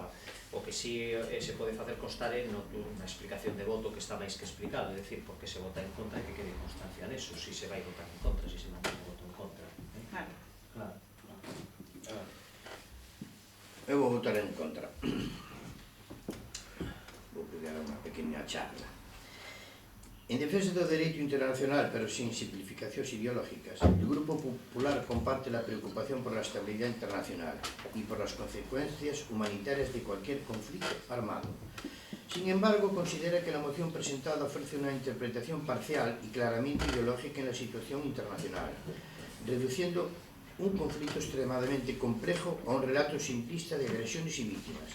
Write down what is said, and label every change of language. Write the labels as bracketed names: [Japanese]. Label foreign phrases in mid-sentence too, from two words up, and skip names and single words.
[Galician] O que si se pode facer constar é unha explicación de voto que está máis que explicado, é dicir, porque se vota en contra que quede constancia neso, si se vai votar en contra, si se mantén o voto en contra. Claro. Eu vou votar en contra. Vou pedir unha pequena charla. En defensa do dereito internacional, [Spanish] pero sin simplificacións ideológicas, el Grupo Popular comparte la preocupación por la estabilidad internacional y por las consecuencias humanitarias de cualquier conflicto armado. Sin embargo, considera que la moción presentada ofrece una interpretación parcial y claramente ideológica en la situación internacional, reduciendo un conflicto extremadamente complejo a un relato simplista de agresiones y víctimas.